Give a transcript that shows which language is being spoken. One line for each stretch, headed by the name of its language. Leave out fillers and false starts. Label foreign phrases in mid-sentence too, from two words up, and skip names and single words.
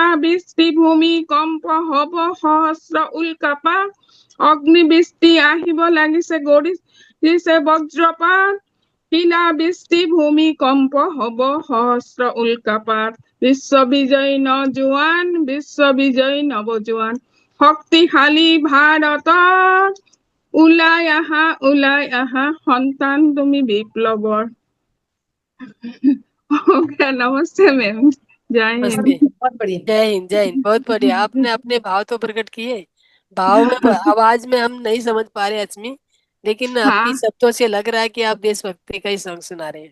Assamese: বৃষ্টি ভূমিকম্প হব সহস্ৰ উল্কাপাত, অগ্নিবৃষ্টি আহিব লাগিছে, গৰজিছে বজ্ৰপাত, শিলা বৃষ্টি ভূমিকম্প হব সহস্ৰ উল্কাপাত, বিশ্ববিজয়ী নজোৱান, বিশ্ববিজয়ী নৱজোৱান, শক্তিশালী ভাৰতৰ, ওলাই আহা সন্তান তুমি বিপ্লৱৰ।
Hindi: ओके, नमस्ते मैम, जय नमस्ते। हिंद। बहुत बढ़िया। जय हिंद जय हिंद, बहुत बढ़िया, आपने अपने भाव तो प्रकट किए। भाव में आवाज में हम नहीं समझ पा रहे अश्मी, लेकिन आपकी हाँ शब्दों से लग रहा है कि आप देशभक्ति का ही सॉन्ग सुना रहे हैं।